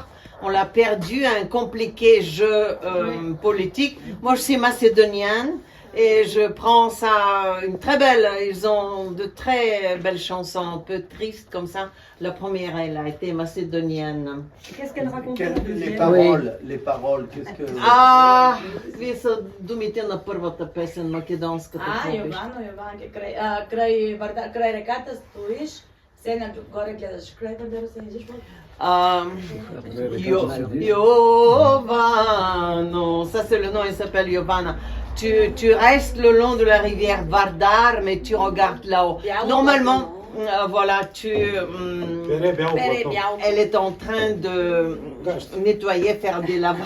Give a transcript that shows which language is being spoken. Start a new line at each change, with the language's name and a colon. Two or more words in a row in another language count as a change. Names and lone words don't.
French: On l'a perdu à un compliqué jeu politique. Moi je suis macédonienne. Et je prends ça, une très belle, ils ont de très belles chansons, un peu tristes comme ça. La première, elle a été macédonienne. Qu'est-ce qu'elle raconte? Les paroles, qu'est-ce que...
Bulgarian: А, какви са думите на първата песен, македонската?
Macedonian: Край реката стоиш, се горе гледаш. Край Вардара се виждаш.
French: Giovano, ça c'est le nom, il s'appelle Giovanna. Tu restes le long de la rivière Vardar, mais tu regardes là-haut. Normalement, voilà, elle est en train de nettoyer, faire des lavages.